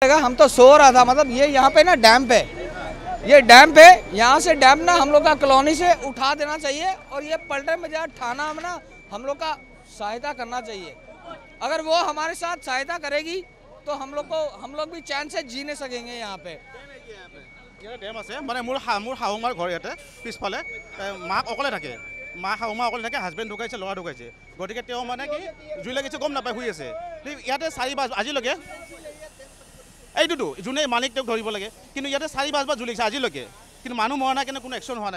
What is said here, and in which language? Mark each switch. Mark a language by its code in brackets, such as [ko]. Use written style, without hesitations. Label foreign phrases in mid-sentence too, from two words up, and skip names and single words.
[hi] हम तो सो रहा था, मतलब ये यहाँ पे ना डैम्प है, ये डैम्प है, यहाँ से डैम्प ना हम लोग का कॉलोनी से उठा देना चाहिए और ये पलटन बाजार थाना में ना हम लोग का सहायता करना चाहिए। अगर वो हमारे साथ सहायता करेगी तो हम लोग भी चैन से जी नहीं सकेंगे यहाँ पे। [as] ডেম আছে মানে মোৰ শাহুমাৰ ঘৰ ইয়াতে পিছফালে মাক অকলে থাকে, মা শাহুমা অকলে থাকে, হাজবেণ্ড ঢুকাইছে, ল'ৰা ঢুকাইছে, গতিকে তেওঁ মানে কি জুই লাগিছে গম নাপায়, শুই আছে। ইয়াতে 4-5 আজিলৈকে এইটোতো যোনে মালিক তেওঁক ধৰিব লাগে, কিন্তু ইয়াতে 4-5 বাৰ জুই লাগিছে আজিলৈকে, কিন্তু মানুহ মৰা নাই, কিন্তু কোনো একশ্যন হোৱা নাই।